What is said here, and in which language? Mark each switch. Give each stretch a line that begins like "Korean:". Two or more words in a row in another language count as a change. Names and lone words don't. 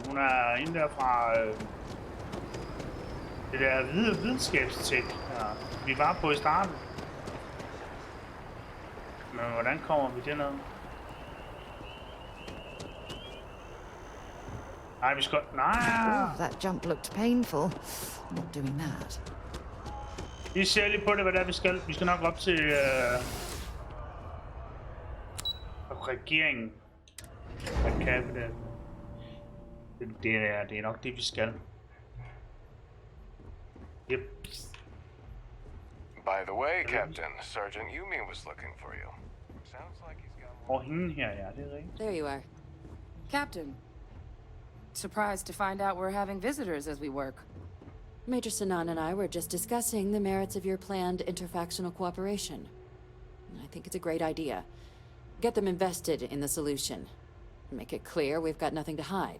Danish: Hun er hende der fra det der videnskabstek, vi var på i starten. Men hvordan kommer vi derned? Nej, vi skal... Nej!
English: That jump looked painful. Not doing that.
Danish: Vi ser lige på det, hvad det er, vi skal. Vi skal nok op til... regeringen. Hvad kan vi det? Det er nok det, vi skal.
English: Yep. By the way, Captain, Sergeant Yumi was looking for you. Sounds like he's got...
Danish: hende her, ja, det er rigtigt.
English: There you are. Captain. Surprised to find out we're having visitors as we work. Major Sanan and I were just discussing the merits of your planned interfactional cooperation. I think it's a great idea. Get them invested in the solution. Make it clear we've got nothing to hide.